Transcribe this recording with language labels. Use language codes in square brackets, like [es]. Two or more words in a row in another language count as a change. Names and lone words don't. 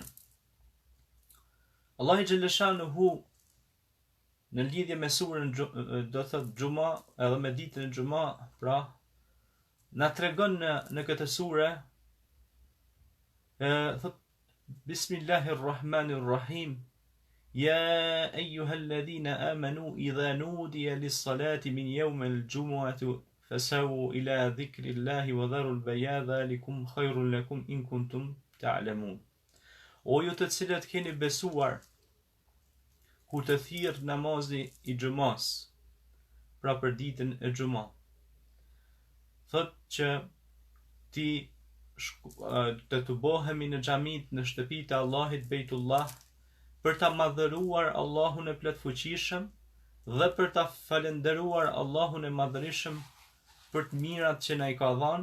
[ar] الله جل شأنه [sq] në lidhje me surën do thot Xuma, edhe me ditën e Xuma, pra na tregon në këtë sure thot [ar] بسم الله الرحمن الرحيم يا أيها الذين آمنوا إذا نودي للصلاة من يوم الجمعة فاسعوا إلى ذكر الله وذروا البيع ذلكم خير لكم إن كنتم تعلمون. [sq] O ju të cilët keni besuar, kur të thirr namazi i xhumas, pra për ditën e xhumë, thot që të bohemi në xhamit, në shtëpitë e Allahit Bejtullah, për ta madhëruar Allahun e plot fuqishëm dhe për ta falenderuar Allahun e madhërisëm për të mirat që na i ka dhënë.